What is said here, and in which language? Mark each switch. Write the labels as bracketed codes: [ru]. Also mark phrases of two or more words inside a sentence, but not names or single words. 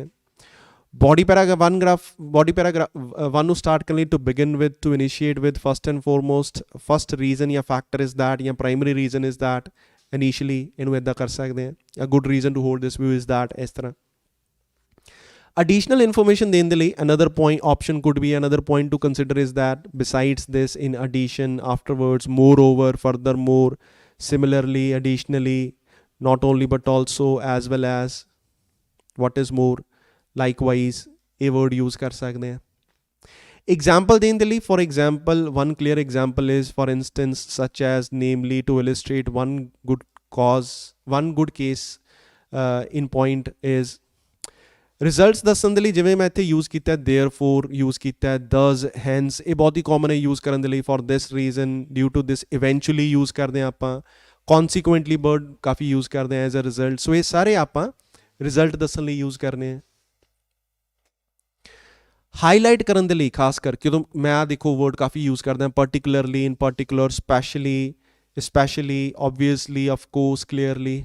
[pa] ਬੋਡੀ ਪੈਰਾਗ੍ਰਾਫ 1 ਨੂੰ ਸਟਾਰਟ ਕਰਨ ਲਈ [en] to begin with, to initiate with, first and foremost, first reason ਜਾਂ factor is that ਜਾਂ primary reason is that. [pa] ਇਨੀਸ਼ੀਅਲੀ ਇਹਨੂੰ ਇੱਦਾਂ ਕਰ ਸਕਦੇ ਹਾਂ. [en] a good reason to hold this view is that. [pa] ਇਸ ਤਰ੍ਹਾਂ [en] additional information [pa] ਦੇਣ ਦੇ ਲਈ [en] another point option could be, another point to consider is that besides this, in addition, afterwards, moreover, furthermore, similarly, additionally, not only but also, as well as, what is more, likewise, [pa] ਇਹ word use ਕਰ ਸਕਦੇ ਹਾਂ. Example ਦੇਣ ਦੇ ਲਈ, [en] for example, one clear example is, for instance, such as, namely, to illustrate one good case in point is [pa] ਰਿਜ਼ਲਟਸ ਦੱਸਣ ਦੇ ਲਈ ਜਿਵੇਂ ਮੈਂ ਇੱਥੇ ਯੂਜ਼ ਕੀਤਾ ਦੇਅਰਫੋਰ ਯੂਜ਼ ਕੀਤਾ, ਦਸ, ਹੈਂਸ, ਇਹ ਬਹੁਤ ਹੀ ਕਾਮਨ ਹੈ ਯੂਜ਼ ਕਰਨ ਦੇ ਲਈ. [en] for this reason, due to this, eventually [pa] ਯੂਜ਼ ਕਰਦੇ ਹਾਂ ਆਪਾਂ. [en] consequently word [pa] ਕਾਫੀ ਯੂਜ਼ ਕਰਦੇ ਹਾਂ [en] as a result. [pa] ਸੋ ਇਹ ਸਾਰੇ ਆਪਾਂ ਰਿਜ਼ਲਟ ਦੱਸਣ ਲਈ ਯੂਜ਼ ਕਰਨੇ ਆ. ਹਾਈਲਾਈਟ ਕਰਨ ਦੇ ਲਈ ਖਾਸ ਕਰਕੇ ਜਦੋਂ ਮੈਂ ਆ ਦੇਖੋ ਵਰਡ ਕਾਫੀ ਯੂਜ਼ ਕਰਦੇ ਹਾਂ, [en] particularly, in particular, specially, obviously, of course, clearly.